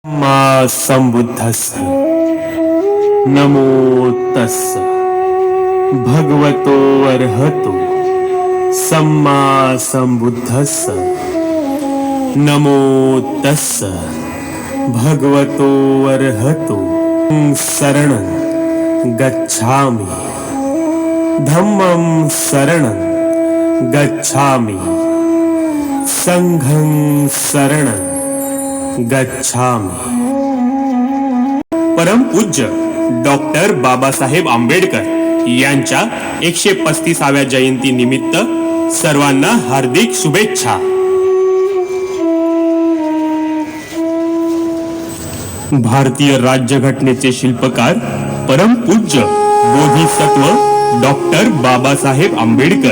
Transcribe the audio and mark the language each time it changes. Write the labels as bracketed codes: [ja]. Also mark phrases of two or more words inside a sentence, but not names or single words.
[pi] सम्मा संबुद्धस्स नमो तस्स भगवतो अर्हतो सम्मा संबुद्धस्स नमो तस्स भगवतो अर्हतो शरणं गच्छामि धम्मं शरणं गच्छामि संघं शरणं गच्छामि। [mr] परमपूज्य डॉक्टर बाबासाहेब आंबेडकर यांच्या 135व्या जयंती निमित्त सर्वांना हार्दिक शुभेच्छा। भारतीय राज्यघटनेचे शिल्पकार परमपूज्य बोधिसत्व डॉक्टर बाबासाहेब आंबेडकर